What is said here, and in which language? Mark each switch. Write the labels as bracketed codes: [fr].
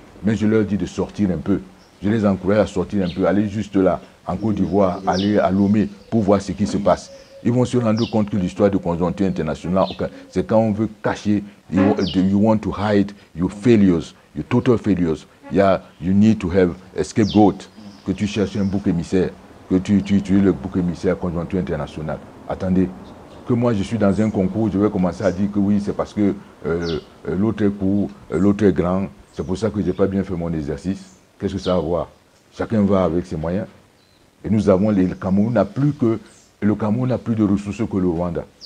[fr] Mais je leur dis de sortir un peu. Je les encourage à sortir un peu, aller juste là, en Côte d'Ivoire, aller à Lomé pour voir ce qui se passe. Ils vont se rendre compte que l'histoire de conjoncture internationale, c'est quand on veut cacher, [en] you want to hide your failures, your total failures. Yeah, you need to have a scapegoat. [fr] Que tu cherches un bouc émissaire, que tu es le bouc émissaire conjoncture internationale. Attendez, que moi je suis dans un concours, je vais commencer à dire que oui, c'est parce que l'autre est court, l'autre est grand, c'est pour ça que je n'ai pas bien fait mon exercice. Qu'est-ce que ça va avoir? Chacun va avec ses moyens. Et nous avons, le Cameroun n'a plus de ressources que le Rwanda.